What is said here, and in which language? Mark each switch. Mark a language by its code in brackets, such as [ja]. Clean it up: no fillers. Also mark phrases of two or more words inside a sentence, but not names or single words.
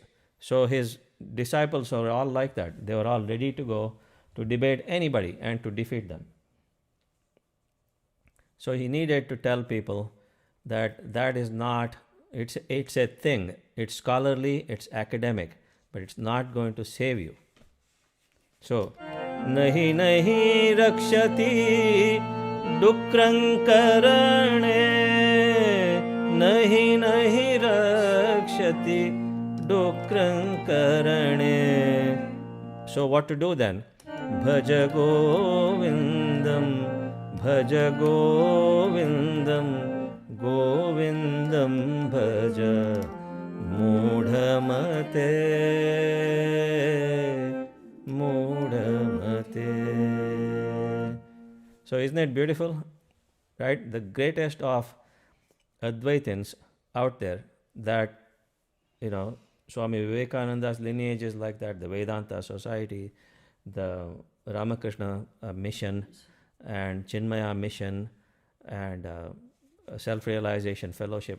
[en] So his disciples were all like that. They were all ready to go to debate anybody and to defeat them. So he needed to tell people that that is not, it's a thing. It's scholarly, it's academic, but it's not going to save you. So, [sa] नहि नहि रक्षति डुकृञ् करणे नहि नहि रक्षति डुकृञ् करणे. [en] So what to do then? [sa] भज गोविन्दं भज गोविन्दं गोविन्दं भज मूढमते मूढमते. [en] So isn't it beautiful? Right? The greatest of Advaitins out there, that, Swami Vivekananda's lineage is like that, the Vedanta Society, the Ramakrishna mission, and Chinmaya mission, and self-realization fellowship.